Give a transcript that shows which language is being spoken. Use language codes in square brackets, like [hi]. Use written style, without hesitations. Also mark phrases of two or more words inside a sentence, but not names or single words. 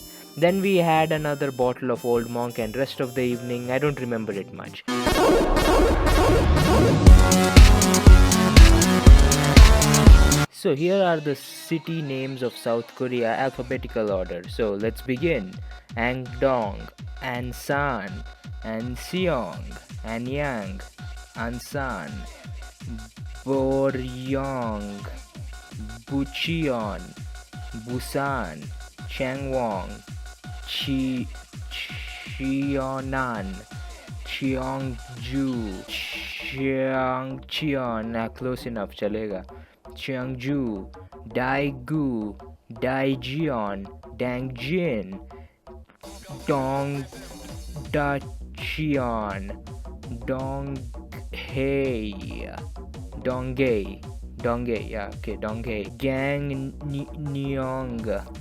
[en] Then we had another bottle of Old Monk, and rest of the evening, I don't remember it much. So here are the city names of South Korea, alphabetical order. So let's begin. Angdong, Ansan, Anseong, Anyang, Ansan, Boryong, Bucheon, Busan, Changwon, Cheonan, Cheongju, Cheongcheon, close enough, chalega. Cheongju, Daegu, Daejeon, Dangjin, Dongdacheon, Donghae, yeah, okay, Donghae, Gangneong,